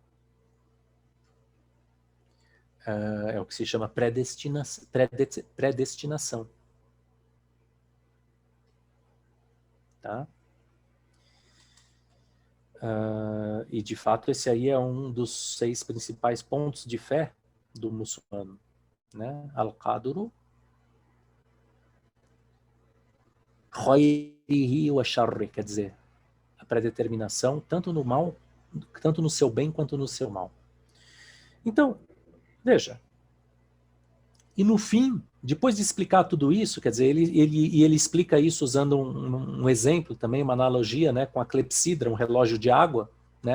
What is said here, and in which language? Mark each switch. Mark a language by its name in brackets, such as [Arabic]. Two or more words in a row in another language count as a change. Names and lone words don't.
[Portuguese] É o que se chama predestinação. Tá? E de fato esse aí é um dos 6 principais pontos de fé do muçulmano, né? [Arabic] القدر خيره وشره, [Portuguese] quer dizer, a predeterminação tanto no mal, tanto no seu bem quanto no seu mal. Então, veja, e no fim, depois de explicar tudo isso, quer dizer, ele explica isso usando um exemplo também, uma analogia, né, com a clepsidra, um relógio de água, né?